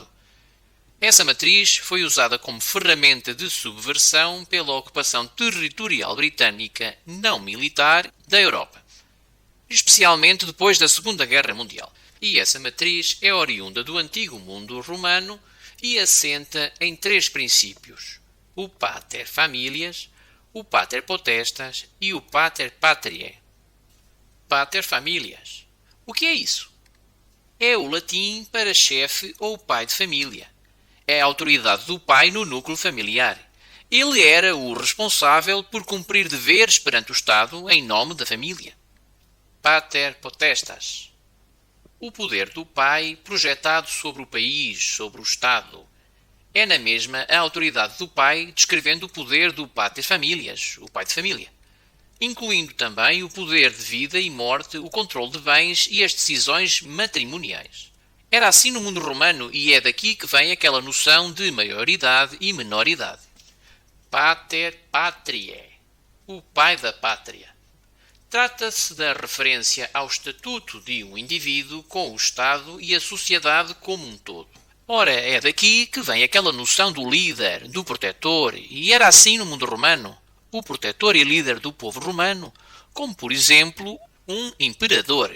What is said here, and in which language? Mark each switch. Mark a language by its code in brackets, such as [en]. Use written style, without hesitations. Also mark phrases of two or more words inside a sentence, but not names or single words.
[pt] Essa matriz foi usada como ferramenta de subversão pela ocupação territorial britânica não militar da Europa, especialmente depois da Segunda Guerra Mundial. E essa matriz é oriunda do antigo mundo romano e assenta em três princípios: o [la] pater familias, [pt] o [la] pater potestas [pt] e o [la] pater patriae. Pater familias. [pt] O que é isso? É o latim para chefe ou pai de família. É a autoridade do pai no núcleo familiar. Ele era o responsável por cumprir deveres perante o Estado em nome da família. [la] Pater potestas. [pt] O poder do pai projetado sobre o país, sobre o Estado. É na mesma a autoridade do pai descrevendo o poder do [la] pater familias, [pt] o pai de família, incluindo também o poder de vida e morte, o controle de bens e as decisões matrimoniais. Era assim no mundo romano e é daqui que vem aquela noção de maioridade e menoridade. [la] Pater patriae, [pt] o pai da pátria. Trata-se da referência ao estatuto de um indivíduo com o Estado e a sociedade como um todo. Ora, é daqui que vem aquela noção do líder, do protetor, e era assim no mundo romano. O protetor e líder do povo romano, como por exemplo, um imperador.